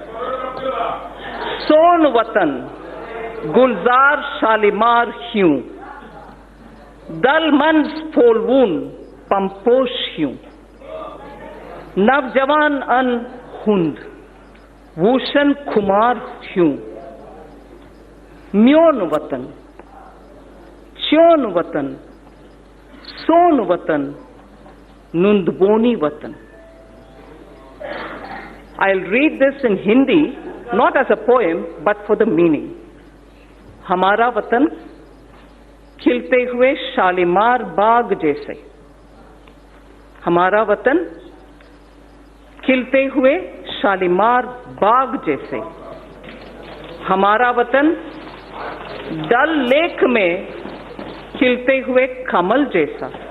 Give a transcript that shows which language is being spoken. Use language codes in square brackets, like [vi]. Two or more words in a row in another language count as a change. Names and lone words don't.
[ks] سون وطن گلزار شالیمار ہیوٗن، دل من پھولوٗن پمپوش ہیوٗن, نوجوان ان ہُند وۄشن خمار ہیوٗن، میون وطن چیون وطن سون وطن Nundboni Vatan. [en] I'll read this in Hindi, not as a poem, but for the meaning. [hi] हमारा वतन, खिलते हुए शालीमार बाग जैसे. हमारा वतन खिलते हुए शालीमार बाग जैसे. हमारा वतन डल लेक में खिलते हुए कमल जैसा.